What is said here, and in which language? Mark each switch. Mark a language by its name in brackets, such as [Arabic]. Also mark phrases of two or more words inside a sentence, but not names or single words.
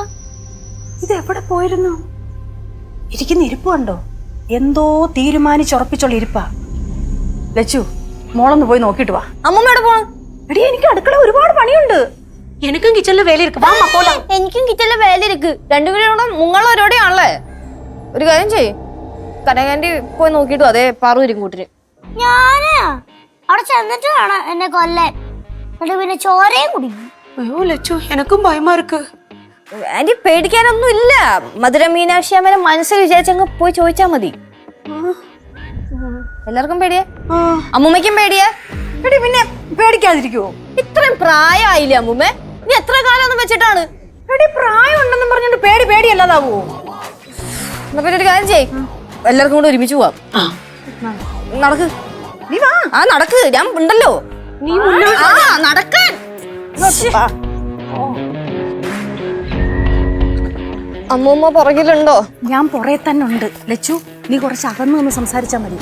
[Malayalam] ഇത് എവിടെ പോയിരുന്നു? ഇരിക്കുന്ന ഇരിപ്പ് കണ്ടോ? എന്തോ തീരുമാനിച്ചുറപ്പിച്ചുള്ള ഇരിപ്പാ. ലച്ചു, മോളൊന്ന് പോയി നോക്കിട്ട് വാ. അമ്മൂമ്മയോട് പോണം. എടി, എനിക്ക് അടുക്കള ഒരുപാട് പണിയുണ്ട്. [Tamil] எனக்கும் கிச்சன்ல வேலை இருக்கு. வாமா போலாம். [Malayalam] എനിക്കും കിച്ചണിലെ വേല ഇരിക്ക്. രണ്ടുപേരും മുങ്ങളോരോടെയാണല്ലേ. ഒരു കാര്യം ചെയ്യ്, കനകാന്റി പോയി നോക്കിട്ടു. അതേ പാറു വരും കൂട്ടിന്. ഞാനാ അവിടെ ചെന്നിട്ട് വേണം എന്നെ കൊല്ലാൻ. എന്നിട്ട് പിന്നെ ചോരയും കുടിക്കും. [Tamil] ஐயோ லெச்சு, எனக்கும் பயமா இருக்கு. [Malayalam] ആന്റി പേടിക്കാനൊന്നും ഇല്ല. മധുര മീനാക്ഷി അമ്മേനെ മനസ്സിൽ വിചാരിച്ചങ്ങ് പോയി ചോദിച്ചാ മതി. എല്ലാവർക്കും പേടിയാ, അമ്മൂമ്മയ്ക്കും പേടിയാ. എടി, പിന്നെ പേടിക്കാതിരിക്കുവോ? ഇത്രയും പ്രായമായില്ലേ അമ്മൂമ്മ? നീ എത്ര കാലം ഒന്നും വെച്ചിട്ടാണ്? എടി, പ്രായം ഉണ്ടെന്നും പറഞ്ഞോണ്ട് പേടിയല്ലാതാവോ? എന്നാ പിന്നെ ഒരു കാര്യം ചെയ്യ്, എല്ലാവർക്കും കൂടെ ഒരുമിച്ച് പോവാം. നടക്ക്, നീ വാ. ആ നടക്ക്, ഞാൻ ഉണ്ടല്ലോ. [Tamil] நீ முன்னாடி [Malayalam] നടക്കാൻ. അമ്മൂമ്മ പുറകിലുണ്ടോ? ഞാൻ പുറകെ തന്നെ ഉണ്ട്. ലച്ചു, നീ കുറച്ച് അകന്നു നിന്ന് സംസാരിച്ചാൽ മതി.